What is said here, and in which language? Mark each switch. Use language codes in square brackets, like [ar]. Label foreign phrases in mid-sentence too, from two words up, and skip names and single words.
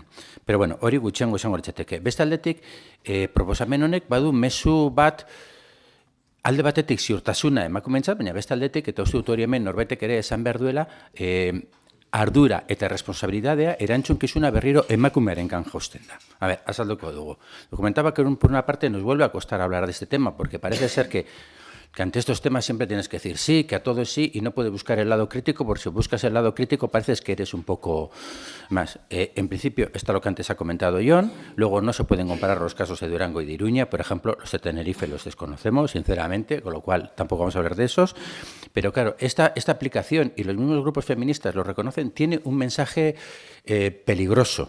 [es] Pero bueno, [eu] hori gutxiango izango litzateke. Beste aldetik, proposamen honek badu mezu bat alde batetik ziurtasuna emakumeentzat, baina beste aldetik, eta uste dut hori hemen norbaitek ere esan behar duela, ardura eta responsabilidadea erantzunkizuna berriro emakumearengan jausten da. A ver, azalduko dugu. [es] Comentaba que por una parte nos vuelve a costar hablar de este tema, porque parece ser que ante estos temas siempre tienes que decir sí, que a todo sí, y no puedes buscar el lado crítico, porque si buscas el lado crítico pareces que eres un poco más. En principio, está lo que antes ha comentado Jon, luego no se pueden comparar los casos de Durango y de Iruña, por ejemplo, los de Tenerife los desconocemos, sinceramente, con lo cual tampoco vamos a hablar de esos, pero claro, esta aplicación, y los mismos grupos feministas lo reconocen, tiene un mensaje peligroso.